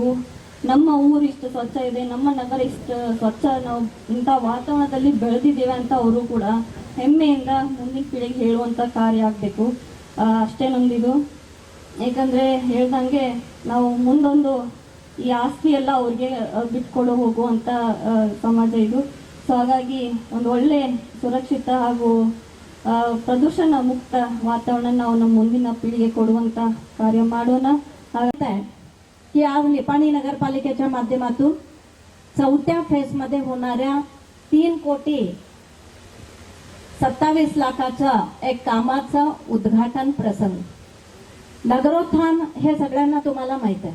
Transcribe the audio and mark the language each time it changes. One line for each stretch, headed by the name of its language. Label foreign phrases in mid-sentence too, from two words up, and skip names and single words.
Kannada: ನಮ್ಮ ಊರು ಇಷ್ಟು ಸ್ವಚ್ಛ ಇದೆ, ನಮ್ಮ ನಗರ ಇಷ್ಟು ಸ್ವಚ್ಛ, ನಾವು ಇಂಥ ವಾತಾವರಣದಲ್ಲಿ ಬೆಳೆದಿದ್ದೇವೆ ಅಂತ ಅವರು ಕೂಡ ಹೆಮ್ಮೆಯಿಂದ ಮುಂದಿನ ಪೀಳಿಗೆ ಹೇಳುವಂಥ ಕಾರ್ಯ ಆಗಬೇಕು. ಅಷ್ಟೇ ನೊಂದಿದು. ಯಾಕಂದರೆ ಹೇಳ್ದಂಗೆ ನಾವು ಮುಂದೊಂದು ಈ ಆಸ್ತಿ ಎಲ್ಲ ಅವ್ರಿಗೆ ಬಿಟ್ಕೊಡು ಹೋಗುವಂಥ ಸಮಾಜ ಇದು. ಸೊ ಹಾಗಾಗಿ ಒಂದು ಒಳ್ಳೆ ಸುರಕ್ಷಿತ ಹಾಗೂ ಪ್ರದೂಷಣ ಮುಕ್ತ ವಾತಾವರಣ ನಾವು ನಮ್ಮ ಮುಂದಿನ ಪೀಳಿಗೆ ಕೊಡುವಂತ कार्य ಮಾಡೋಣ.
Marathi: की आज निपाणी नगरपालिकेच्या माध्यमातून 4थ्या फेजमध्ये होणाऱ्या 3,27 लाखाच्या एक कामाचं उद्घाटन प्रसंग. नगरोत्थान हे सगळ्यांना तुम्हाला माहित आहे.